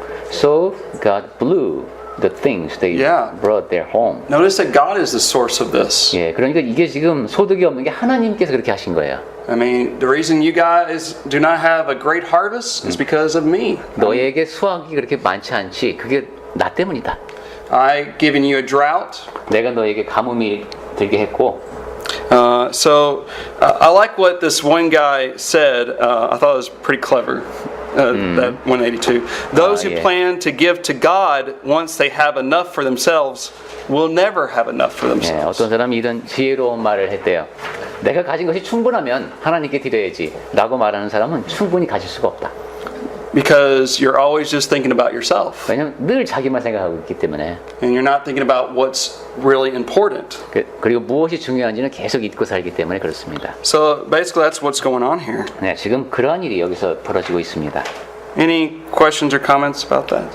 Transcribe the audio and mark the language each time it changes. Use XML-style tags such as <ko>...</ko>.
<en>So God blew the things they Yeah. brought their home. Notice that God is the source of this.</en> <ko>예, 그러니까 이게 지금 소득이 없는 게 하나님께서 그렇게 하신 거예요.</ko> <en>I mean, the reason you guys do not have a great harvest is because of me.</en> <ko>너희에게 수확이 그렇게 많지 않지. 그게 나 때문이다.</ko> <en>I given you a drought.</en> <ko>내가 너에게 가뭄이 들게 했고.</ko> <en>I like what this one guy said. I thought it was pretty clever. That 182. Those who yeah. plan to give to God once they have enough for themselves will never have enough for 예, themselves.</en> <ko>어떤 사람이 이런 지혜로운 말을 했대요. 내가 가진 것이 충분하면 하나님께 드려야지 라고 말하는 사람은 충분히 가질 수가 없다.</ko> <en>Because you're always just thinking about yourself.</en> <ko>왜냐면 늘 자기만 생각하고 있기 때문에.</ko> <en>And you're not thinking about what's really important.</en> <ko>그리고 무엇이 중요한지는 계속 잊고 살기 때문에 그렇습니다.</ko> <en>So basically that's what's going on here.</en> <ko>네, 지금 그러한 일이 여기서 벌어지고 있습니다.</ko> <en>Any questions or comments about that?</en>